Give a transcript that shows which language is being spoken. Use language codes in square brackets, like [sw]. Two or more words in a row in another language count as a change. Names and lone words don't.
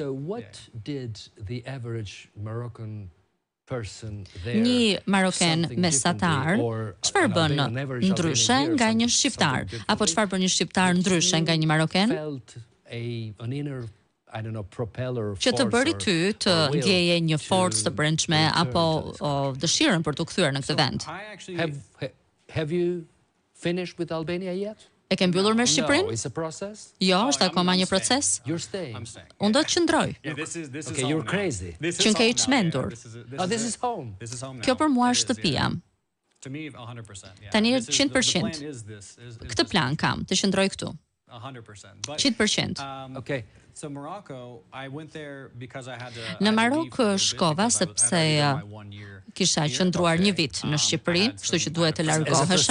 [sq] Një maroken mesatar, çfarë bën ndryshe nga një shqiptar, apo çfarë bën një shqiptar ndryshe nga një maroken? Që të bëri ty të ndjeje një forcë të brendshme apo dëshirën për të kthyer në këtë vend. [en] Have you finished with Albania yet? [sq] E ke mbyllur me Shqipërinë? [en] No, it's a process. [sq] Jo, është akoma një proces. [en] You're staying. [sq] Unë do të qëndroj. [en] Okay, you're crazy. [sq] Që nke i çmendur. [en] This is home. [sq] Kjo për mua është shtëpia. Tani 100%. Këtë plan kam, të qëndroj këtu. 100%. Okay. Në Marok shkova sepse kisha qëndruar një vit në Shqipëri, kështu që duhet të largohesha.